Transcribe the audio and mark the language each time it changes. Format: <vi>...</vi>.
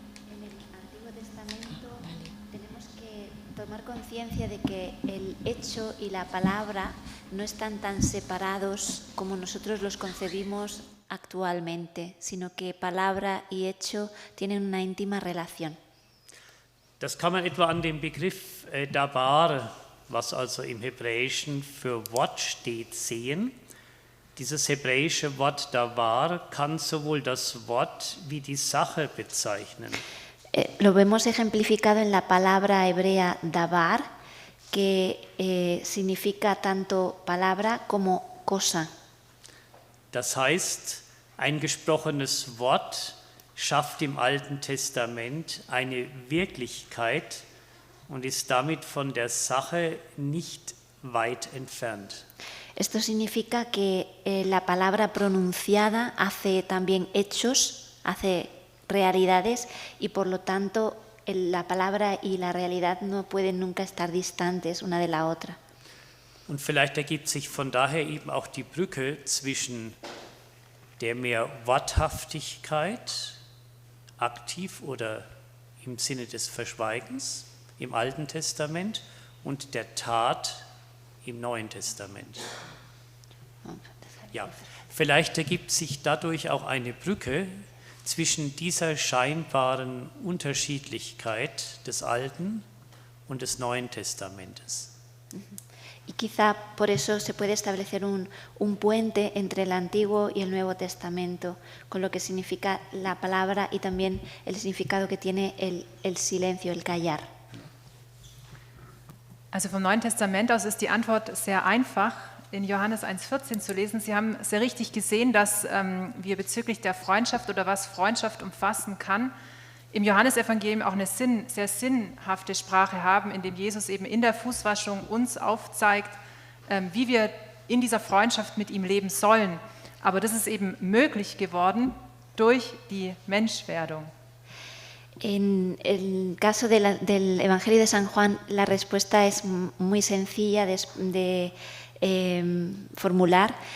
<es>En el Antiguo Testamento tenemos que tomar conciencia de que el hecho y la palabra no están tan separados como nosotros los concebimos actualmente, sino que palabra y hecho tienen una íntima relación.</es> <de>Das kann man etwa an dem Begriff Dabar, was also im Hebräischen für Wort steht, sehen. Dieses hebräische Wort Dabar kann sowohl das Wort wie die Sache bezeichnen.</de> <es>Lo vemos ejemplificado en la palabra hebrea dabar, que significa tanto palabra como cosa.</es> <de>Das heißt, ein gesprochenes Wort schafft im Alten Testament eine Wirklichkeit und ist damit von der Sache nicht weit entfernt.</de> <es>Esto significa que la palabra pronunciada hace también hechos, hace realidades y por lo tanto la palabra y la realidad no pueden nunca estar distantes una de la otra.</es> <de>Und vielleicht ergibt sich von daher eben auch die Brücke zwischen der mehr Worthaftigkeit, aktiv oder im Sinne des Verschweigens im Alten Testament und der Tat im Neuen Testament. Ja, vielleicht ergibt sich dadurch auch eine Brücke zwischen dieser scheinbaren Unterschiedlichkeit des Alten und des Neuen Testamentes.</de> <es>Y quizá por eso se puede establecer un puente entre el Antiguo y el Nuevo Testamento, con lo que significa la palabra y también el significado que tiene el silencio, el callar.</es> <de>Also vom Neuen Testament aus ist die Antwort sehr einfach, in Johannes 1,14 zu lesen. Sie haben sehr richtig gesehen, dass wir bezüglich der Freundschaft oder was Freundschaft umfassen kann, im Johannesevangelium auch eine sehr sinnhafte Sprache haben, in dem Jesus eben in der Fußwaschung uns aufzeigt, wie wir in dieser Freundschaft mit ihm leben sollen. Aber das ist eben möglich geworden durch die Menschwerdung.</de> <es>En el caso del Evangelio de San Juan, la respuesta es muy sencilla de formular.</es>